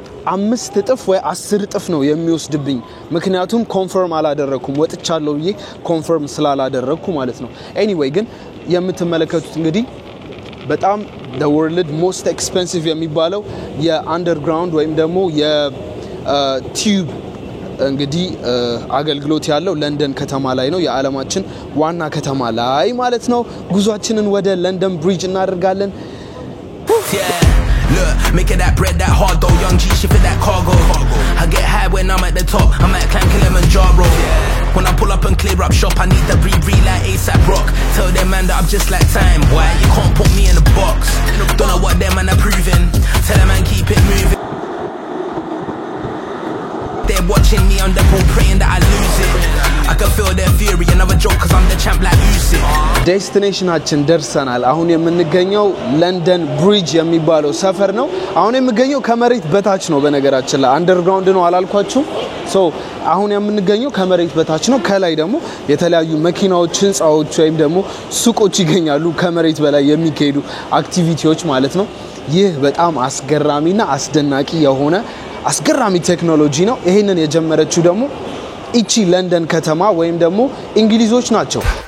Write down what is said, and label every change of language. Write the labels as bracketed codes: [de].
[am] 5 እጥፍ ወይ 10 እጥፍ ነው የሚወስድብኝ ምክንያቱም ኮንፈርም አላደረኩም ወጥቻለሁ ብዬ ኮንፈርም ስላላደረኩ ማለት ነው ኤኒዌይ ግን የምትመለከቱት እንግዲህ በጣም [en] the world most expensive [am] የሚባለው የአንደርግራውንድ ወይም ደግሞ የቲዩብ እንግዲህ አገልግሎት ያለው ለንደን ከተማ ላይ ነው የዓለማችን ዋና ከተማ ላይ ማለት ነው ጉዟችንን ወደ ለንደን ብሪጅ እናደርጋለን [en] Look, making that bread that hard though, young G shit for that cargo. I get high when I'm at the top, I might climb Kilimanjaro. When I pull up and clear up shop, I need to breathe like ASAP Rock. Tell them man that I'm just like time, boy, you can't put me in a box. Don't know what them man are proving, tell them man keep it moving. They're watching me on the pole praying that I lose it. I can feel their fury, another joke cause I'm the champ like Usyk. [am] ዴስቲኔሽናችን ደርሰናል አሁን የምንገኘው ለንደን ብሪጅ የሚባለው ሰፈር ነው አሁን የምንገኘው ከመሬት በታች ነው በነገራችን ላይ አንደርግራውንድ ነው አላልኳችሁ ሶ አሁን የምንገኘው ከመሬት በታች ነው ከላይ ደግሞ የተለያዩ መኪናዎች ህንጻዎች ወይም ደግሞ ሱቆች ይገኛሉ ከመሬት በላይ የሚካሄዱ አክቲቪቲዎች ማለት ነው ይህ በጣም አስገራሚና አስደናቂ የሆነ አስገራሚ ቴክኖሎጂ ነው ይሄንን የጀመረችው ደግሞ እቺ ለንደን ከተማ ወይም ደግሞ እንግሊዞች ናቸው